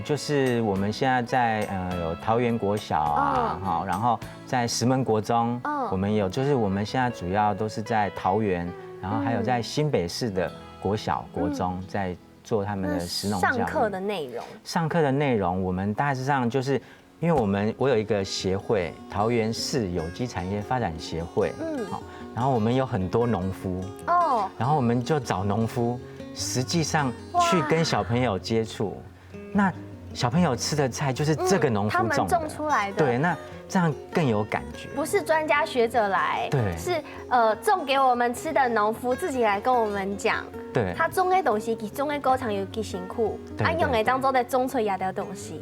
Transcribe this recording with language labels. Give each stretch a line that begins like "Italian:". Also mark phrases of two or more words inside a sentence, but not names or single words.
Chinese: 就是我們現在有桃園國小啊，然後在石門國中，我們有，就是我們現在主要都是在桃園，然後還有在新北市的國小、國中在做他們的食農教育。上課的內容，上課的內容，我們大致上就是，因為我有一個協會，桃園市有機產業發展協會，然後我們有很多農夫，然後我們就找農夫，實際上去跟小朋友接觸。那小朋友吃的菜就是这个农夫他们种的，种出来的。对，那这样更有感觉。不是专家学者来，对，是种给我们吃的农夫自己来跟我们讲，对，他种的东西比种的工厂有几辛苦，他用的当做在种出来的东西，